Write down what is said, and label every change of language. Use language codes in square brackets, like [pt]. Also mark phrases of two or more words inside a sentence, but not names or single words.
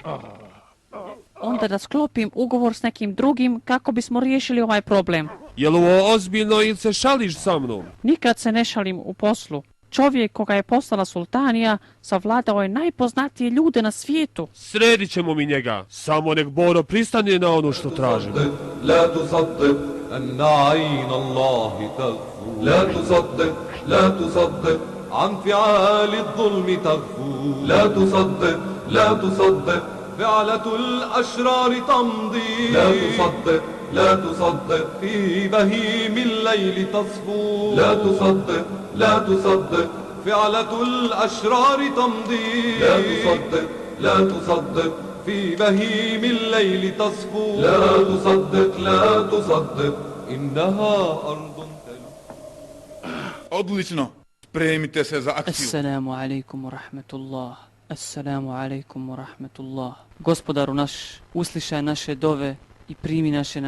[bs] Onda da sklopim ugovor s nekim drugim kako bismo riješili ovaj problem. Jel ovo ozbiljno ili se šališ sa mnom? Nikad se ne šalim u poslu. Čovjek koga je poslala sultanija savladao je najpoznatije ljude na svijetu. Sredit ćemo mi njega, samo nek Boro pristane na ono što tražim. [ar] لا تصدق أن عين الله تغفو لا تصدق لا تصدق عن فعال الظلم تغفو لا تصدق لا تصدق فعلة الأشرار تمضي لا تصدق لا تصدق في بهيم الليل تصفو لا تصدق لا تصدق فعلة الأشرار تمضي لا تصدق لا تصدق في بهيم الليل تصفو لا تصدق لا تصدق إنها أرض [bs] Odlično. Spremite se za akciju. [ar] السلام عليكم ورحمة الله. السلام عليكم ورحمة الله. [bs] Gospodaru naš, uslišaj naše dove i primi naše